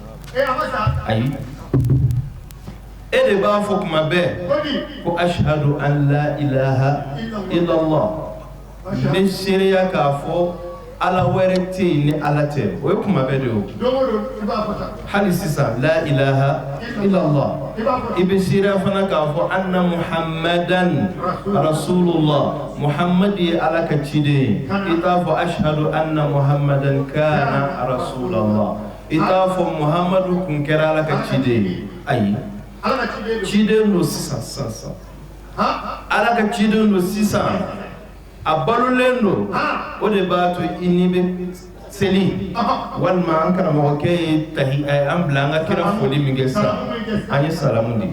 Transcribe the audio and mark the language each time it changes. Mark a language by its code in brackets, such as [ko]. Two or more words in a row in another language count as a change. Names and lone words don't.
[bm] ayi e de b'a fɔ kuma bɛɛ ko [ar] أشهد أن لا إله إلا الله [bm] n bɛ seereya k'a fɔ ala wɛrɛ tɛ yen ni ala tɛ o ye kuma bɛɛ de o hali sisan [ar] لا إله إلا الله [bm] i bɛ seereya fana k'a fɔ [ar] أن محمدا رسول الله [bm] muhammad ye ala ka ciden ye i t'a fɔ [ar] أشهد أن محمدا كان رسول الله [bm] i t'a fɔ muhammadu kun kɛra ala ka ciden ye ayi ciden don sisan ala ka ciden don sisan a balolen don o de b'a to i ni bɛ seli walima an karamɔgɔkɛ ye an bila an ka kira foli min kɛ sisan an ye salamu di